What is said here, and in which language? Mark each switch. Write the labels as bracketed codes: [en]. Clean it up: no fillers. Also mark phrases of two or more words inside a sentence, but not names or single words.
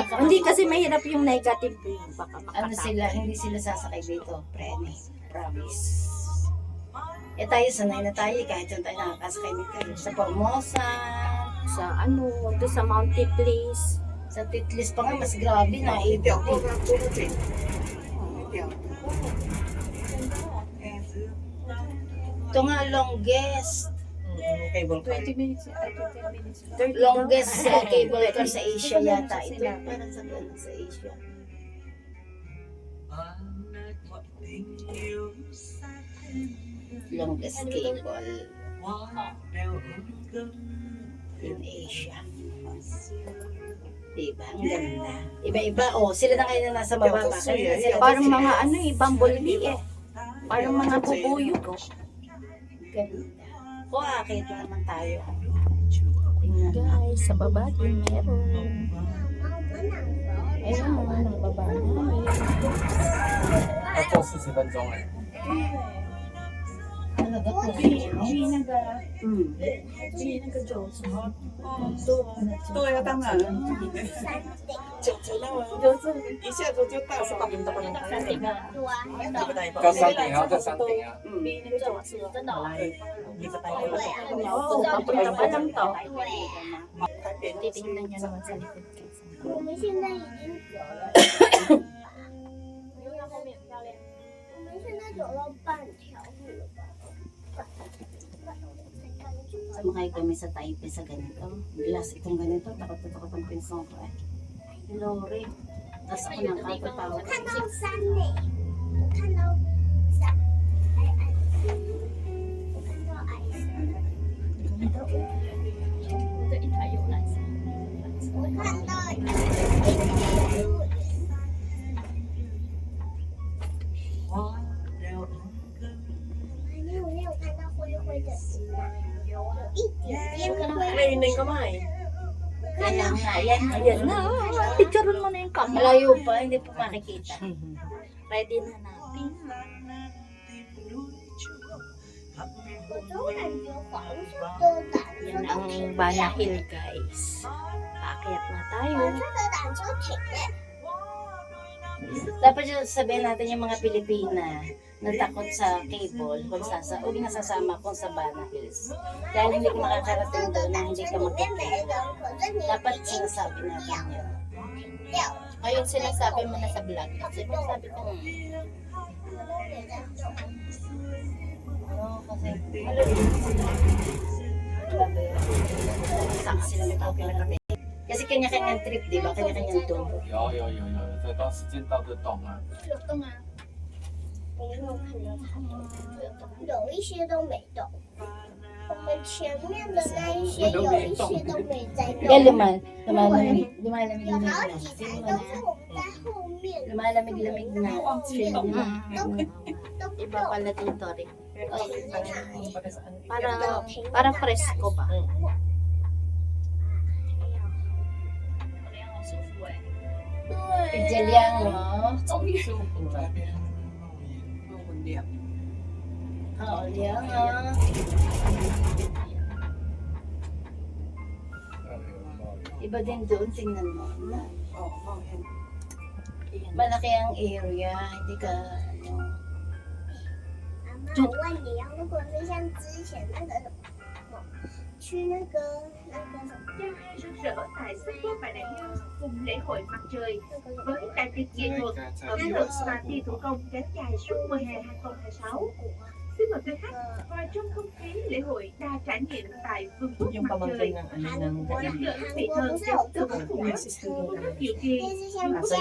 [tl] na hindi kasi mahirap yung negative. Baka Ano sila, hindi sila sasakay dito. Promise. Eh tayo, sanay na tayo kahit saan tayo nakakasakay dito. Sa Formosa, sa ano, doon sa Mountain Place. sa Titlis pa nga, mas grabe na. [zh] 一条过它多少钱？一条。 [tl] Ito nga, longest. [en] Cable car. 20 minutes. Ay, 20 minutes. Longest cable car [tl] sa Asia yata. Ito parang sa sa Asia. [en] Longest cable in Asia. [tl] Diba? Ang ganda. Iba-iba. Oh, sila na ngayon na nasa baba. Kanina sila Parang sila. mga ano eh, bumblebee eh. Parang mga bubuyog. Ganda. O, akit na naman tayo. Tingnan na. Guys, sa baba din meron. Ayun, mga baba na. [zh] 要坐40分钟哎， [tl] Talaga po. [zh] 对啊，当然。就是一下子就到手。叫山顶啊，叫山顶啊。真的哦。 [tl] Titingnan niya naman sa likod. [zh] 我们现在已经走了，我们现在走了半条路了吧？ [tl] Sumakay kami sa Taipei sa ganito. Glass itong ganito. Takot na takot ang pinsan ko eh. Lori. Tapos ako nang kakatawa. [zh] 看到山呢，我看到山，矮矮的，我看到矮山，我看到一个树园。你有看到灰灰的云吗？有一点点灰。 [tl] Kaya nga yan. Ayan na. Picturean mo na yung camera. Malayo pa. Hindi po makikita. Ready na natin. [zh] 我都感觉黄色的缆 [tl] Yan [zh] 车都 [tl] ang [zh] 停 [tl] Bana [zh] 了， [tl] Hill, guys. Paakyat na tayo. [zh] 黄色的缆车停了。 [tl] Dapat yung sabihin natin yung mga Pilipina na takot sa cable kung huwag nasasama kung sa Bana Hills. Dahil hindi ka makakarating doon na hindi ka [zh] 里面没 [tl] magkikita. [zh] 人，可是你 [tl] Dapat [zh] 已经 [tl] sinasabi [zh] 停 [tl] natin [zh] 掉 [tl] yun. [zh] 掉。 [tl] Ayun, sinasabi mo na sa vlog. Sinasabi ko. [zh] 我都没在动。 [tl] Oo, kasi malulungkot sila. Grabe. Saan sila nagkakarating? Kasi kanya-kanyang trip, di ba? Kanya-kanyang tour. [zh] 有，这到时间到就懂了。有动啊？我没有看到它动，有一些都没动。我们前面的那一些有一些都没在 [tl] Kaya [zh] 动， [tl] lumalamig [zh] 有 [tl] na. [zh] 好几台都是我们在后面， [tl] Lumalamig-lamig na. [zh] 都不 [tl] Iba [zh] 动。 [tl] pala dito rin. [zh] 停在哪里？ [tl] Parang fresco ba? [zh] 对， [tl] Idyaliang, no? [zh] 在那边 [tl] Oo, liang, ah. Iba din doon, tingnan mo. Malaki ang area, hindi ka, ano, [zh] 我问你啊，如果是像之前那个什么，去那个什么， [vi] Trang hai rực rỡ tại sân phố Bà Nà Hills cùng lễ hội mặt trời [zh] 那个什么 [vi] với đại tiệc nghệ thuật ẩm thực và thi thủ công kéo dài suốt mùa hè 2026. Xin mời quý khách vào trong không khí lễ hội đa trải nghiệm tại vườn quốc mặt trời. [zh] 韩国 [vi] Giúp đỡ các vị [zh] 韩 [vi] thần [zh] 国不是 [vi] sẽ [zh] 有 [vi] từ [zh] 这 [vi] các [zh] 个 [vi] vùng [zh] 吗？ [vi] đất diệu kỳ [zh] 电视像 [vi] vườn [zh] 不 [vi] quốc